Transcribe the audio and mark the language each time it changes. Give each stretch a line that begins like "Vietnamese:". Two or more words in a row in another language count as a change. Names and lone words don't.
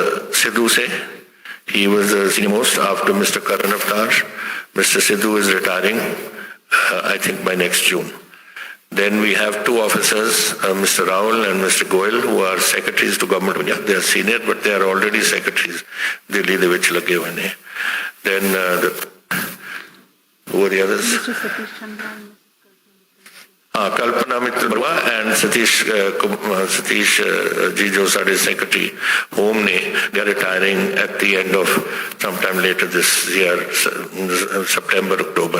English: Sidhu se, he was the senior most after Mr. Karan Avtar. Mr. Sidhu is retiring, I think by next June. Then we have 2 officers, Mr. Raul and Mr. Goyal, who are secretaries to Government of India. They are senior, but they are already secretaries.
Punjabi: ਦਿੱਲੀ ਦੇ ਵਿੱਚ ਲੱਗੇ ਹੋਏ ਨੇ.
English: Then who are the others? Kalpana Mitra Barua and Satish ji,
Punjabi: ਜੋ ਸਾਡੇ ਸੈਕਟਰੀ ਹੋਮ ਨੇ,
English: they are retiring at the end of sometime later this year, September, October.